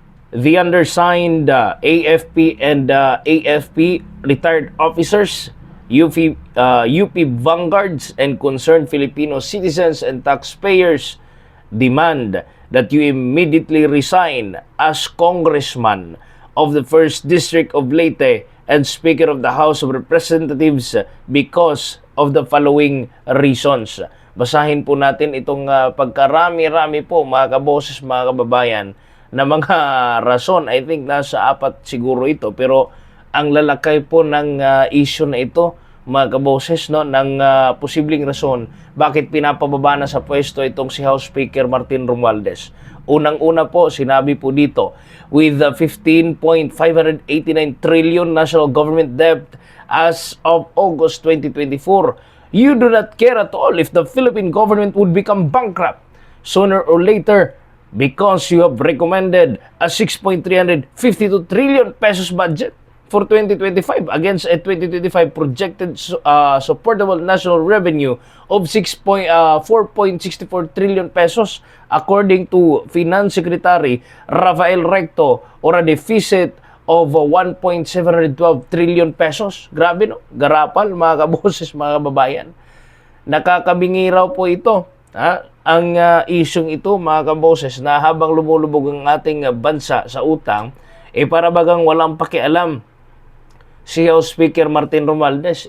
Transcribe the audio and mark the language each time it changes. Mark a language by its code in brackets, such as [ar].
[en] The undersigned AFP and AFP retired officers, UP Vanguards, and concerned Filipino citizens and taxpayers demand that you immediately resign as Congressman of the 1st District of Leyte and Speaker of the House of Representatives because of the following reasons. [tl] Basahin po natin itong pagkarami-rami po, mga kaboses, mga kababayan, na mga rason. [en] I think [tl] nasa 4 siguro ito, pero ang lalakay po ng issue na ito, mga kaboses, no, ng posibleng rason bakit pinapababa na sa pwesto itong si House Speaker Martin Romualdez. Unang-una po, sinabi po dito, [en] with the 15.589 trillion national government debt as of August 2024, you do not care at all if the Philippine government would become bankrupt sooner or later, because you have recommended a 6.352 trillion pesos budget for 2025 against a 2025 projected supportable national revenue of 4.64 trillion pesos according to Finance Secretary Rafael Recto, or a deficit of 1.712 trillion pesos. [tl] Grabe, no? Garapal, mga kaboses, mga kababayan. Nakakabingi raw po ito. Ang isyong ito, mga kaboses, na habang lumulubog ang ating bansa sa utang, para bagang walang pakialam si House Speaker Martin Romualdez.